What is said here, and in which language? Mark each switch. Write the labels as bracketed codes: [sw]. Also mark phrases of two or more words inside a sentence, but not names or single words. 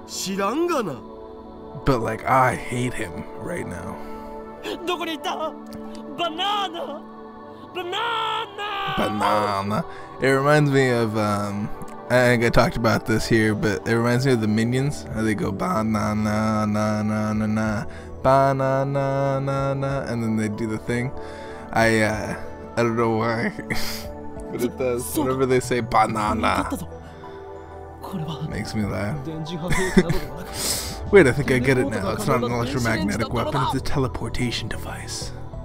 [en] But like, I hate him right now. Banana. It reminds me of I think I talked about this here, but it reminds me of the Minions. How they go banana na na na na banana na na, and then they do the thing. I don't know why, but it does. Whenever they say banana, makes me laugh. Wait, I think I get it now. It's not an electromagnetic weapon; it's a teleportation device.